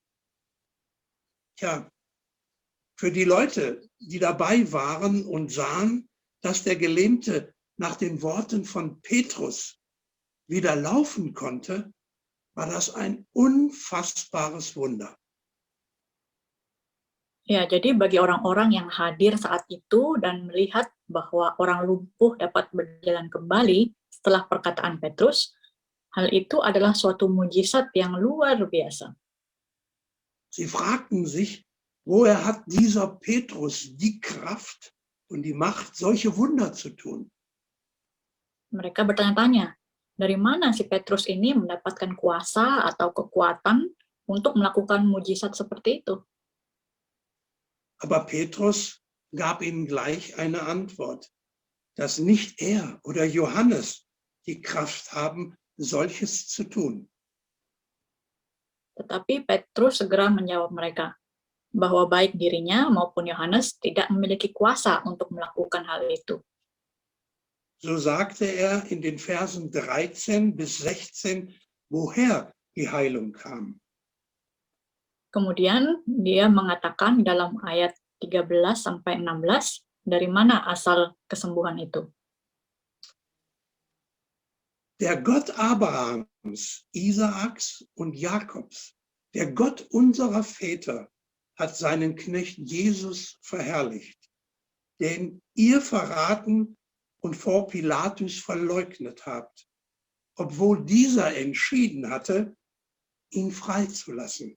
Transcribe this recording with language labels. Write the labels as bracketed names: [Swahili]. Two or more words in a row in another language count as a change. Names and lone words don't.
[German] Tja, für die Leute, die dabei waren und sahen, dass der Gelähmte nach den Worten von Petrus wieder laufen konnte, war das ein unfassbares Wunder. [Indonesian] Ya, jadi bagi orang-orang yang hadir saat itu dan melihat bahwa orang lumpuh dapat berjalan kembali setelah perkataan Petrus, hal itu adalah suatu mujizat yang luar biasa. [German] Sie fragten sich, woher hat dieser Petrus die Kraft und die Macht, solche Wunder zu tun? [Indonesian] Mereka bertanya-tanya, dari mana si Petrus ini mendapatkan kuasa atau kekuatan untuk melakukan mujizat seperti itu? [German] Aber Petrus gab ihnen gleich eine Antwort, dass nicht er oder Johannes die Kraft haben, solches zu tun. [Indonesian] Tetapi Petrus segera menjawab mereka, bahwa baik dirinya maupun Yohanes tidak memiliki kuasa untuk melakukan hal itu. [German] So sagte er in den Versen 13 bis 16, woher die Heilung kam. [Indonesian] Kemudian dia mengatakan dalam ayat 13 sampai 16, dari mana asal kesembuhan itu. [German] Der Gott Abrahams, Isaaks und Jakobs, der Gott unserer Väter, hat seinen Knecht Jesus verherrlicht, den ihr verraten und vor Pilatus verleugnet habt, obwohl dieser entschieden hatte, ihn freizulassen.